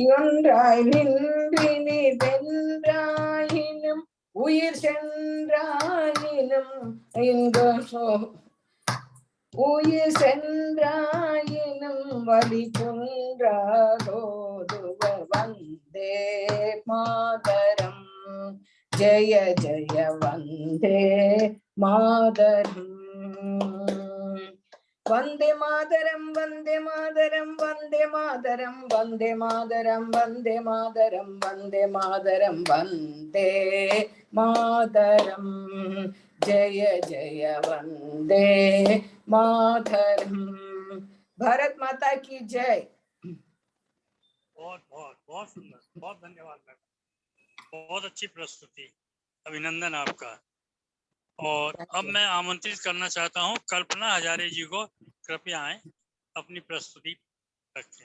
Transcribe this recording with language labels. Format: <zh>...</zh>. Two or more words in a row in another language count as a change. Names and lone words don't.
<ta>ஒன்றாய் நின்றினி வென்றாயினும் உயிர் சென்றாயினும் உயிர் சென்றாயினும் வலி குன்றாதோதுவர்</ta> <sa>वन्दे मातरम् जय जय वन्दे मातरम् वंदे मातरम वंदे मातरम वंदे मातरम वंदे मातरम वंदे मातरम वंदे मातरम वंदे मातरम जय जय वंदे मातरम।</sa> <hi>भारत माता की जय। बहुत बहुत बहुत सुंदर, बहुत धन्यवाद मैम, बहुत अच्छी प्रस्तुति, अभिनंदन आपका। और अब मैं आमंत्रित करना चाहता हूं कल्पना हजारे जी को, कृपया आए अपनी प्रस्तुति रखें।</hi>